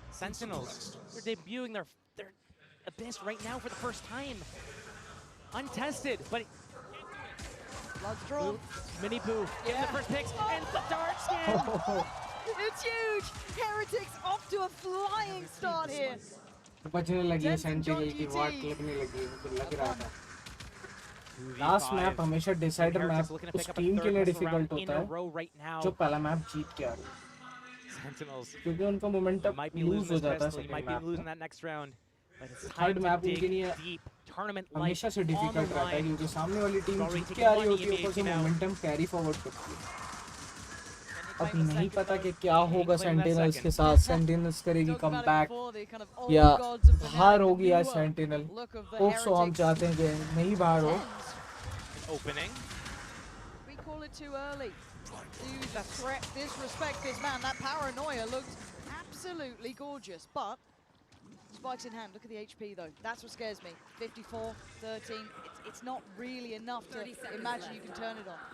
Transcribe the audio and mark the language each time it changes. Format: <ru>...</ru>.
<en>Sentinels, they're debuting their Abyss right now for the first time. Untested, but Blood's drawn. Mini Boo getting the first picks, and the dark skin. It's huge! Heretics off to a flying start here.</en> <hi>बचने लगी है sentinel की वाट लगने लगी है मुझे लग रहा था लास्ट मैप हमेशा डिसाइडर मैप उस टीम के लिए डिफिकल्ट होता है जो पहला मैप जीत के आ रही है क्योंकि उनका मोमेंटम लूज हो जाता है सेकंड मैप थर्ड मैप उनके लिए हमेशा से डिफिकल्ट रहता है क्योंकि सामने वाली टीम जीत के आ रही होती है ऊपर से मोमेंटम कैरी फॉरवर्ड करती है अब नहीं पता कि क्या होगा सेंटिनल्स के साथ सेंटिनल्स करेगी कमबैक या बाहर होगी आज सेंटिनल होप सो हम चाहते हैं कि नहीं बाहर हो</hi> <en>Opening. We call it too early. To threat, disrespect this man. That paranoia looked absolutely gorgeous, but spikes in hand. Look at the HP though. That's what scares me. 54, 13. It's not really enough to imagine you can turn it on.</en>